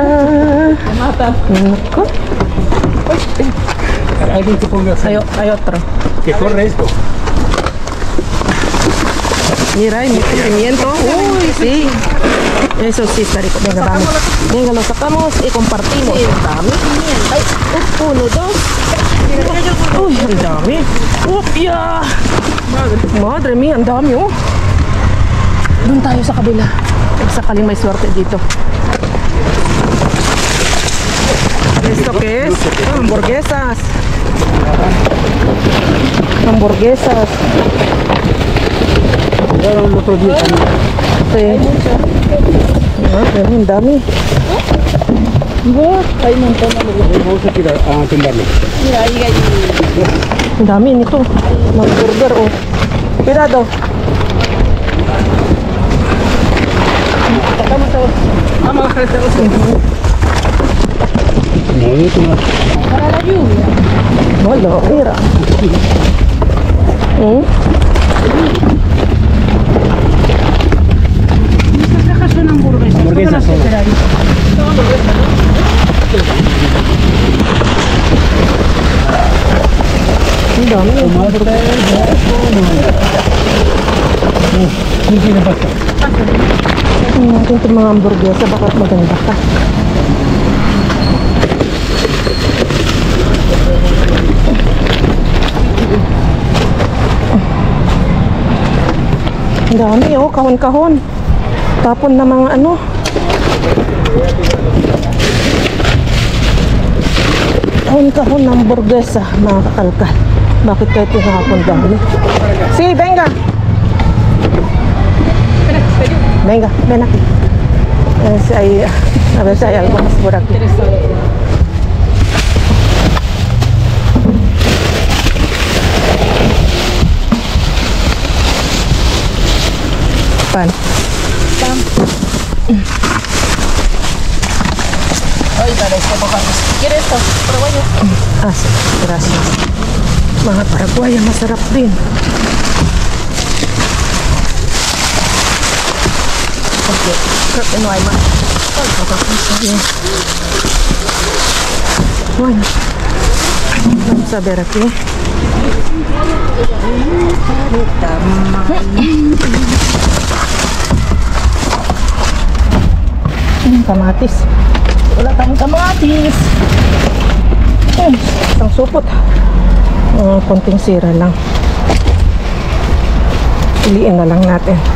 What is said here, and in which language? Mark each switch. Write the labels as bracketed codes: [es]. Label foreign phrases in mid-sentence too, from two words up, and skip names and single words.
[tl] Nako. [es] Hay otro. ¿Qué corre esto? Mira, hay mucho pimiento. Uy, sí. Eso sí está rico. Venga, vamos. Venga, lo sacamos y compartimos. [tl] Dami. Ay, [es] uno, dos. [tl] Uy, ang dami. Upya! [es] Madre mía, [tl] ang dami oh. Doon tayo sa kabila. Sakaling may swerte dito. [es] ¿Esto qué es? Hamburguesas. Hamburguesas. Sí. [tl] Ah, pero ang dami. [es] Hay un montón de vamos a tirar a tumbarlo. Mira, ahí hay. [tl] Ang dami nito. Mga burger oh. [es] Pirado. [tl] Mga [es] Para la lluvia. [tl] Wala, mira. [es] Estas cajas son hamburguesas. Hamburguesas Todas las son. que queráis. [tl] Ang dami. Tingnan natin itong mga hamburguesa. Baka maganda ka. Ang dami oh. Kahon-kahon. Tapon na mga ano. Kahon-kahon ng hamburguesa. Mga kakalkal. Bakit kayo tinakapon dami? [es] Sí, venga. Venga, ven aquí. A ver si hay algo más por aquí. Pan. Ay, para este bocado. ¿Quieres esto? Paraguayo. Ah, sí, gracias. [tl] Mga Paraguaya, masarap din. [es] Porque creo que no hay más. Bueno, vamos a ver aquí. [tl] Kamatis. Wala tayong kamatis. Isang supot. Konting sira lang. Piliin na lang natin.